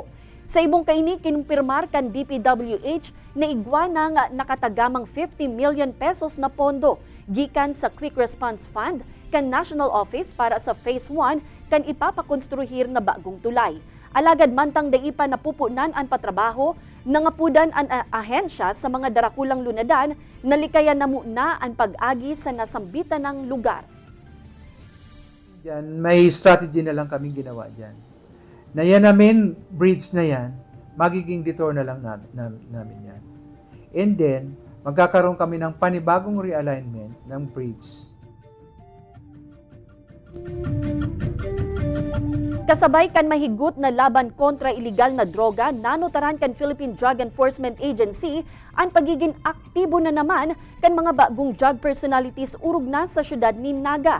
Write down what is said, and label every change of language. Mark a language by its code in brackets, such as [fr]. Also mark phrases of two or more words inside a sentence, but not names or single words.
[bik] Sa ibong kaini, kinumpirmar kan DPWH na igwana nga nakatagamang 50 million pesos na pondo gikan sa Quick Response Fund kan National Office para sa Phase 1 kan ipapakonstruhir na bagong tulay. Alagad mantang daipa napupunan ang patrabaho, Nangapudan ang ahensya sa mga darakulang lunadan na likayan na muna ang pag-agi sa nasambitan ng lugar. [tl] Diyan, may strategy na lang kaming ginawa dyan. Na yan namin, bridge na yan, magiging detour na lang namin yan. [en] And then, [tl] magkakaroon kami ng panibagong realignment ng bridge. [bik] Kasabay kan mahigut na laban kontra iligal na droga, nanutaran kan Philippine Drug Enforcement Agency ang pagiging aktibo na naman kan mga bagong drug personalities urog na sa syudad ni Naga.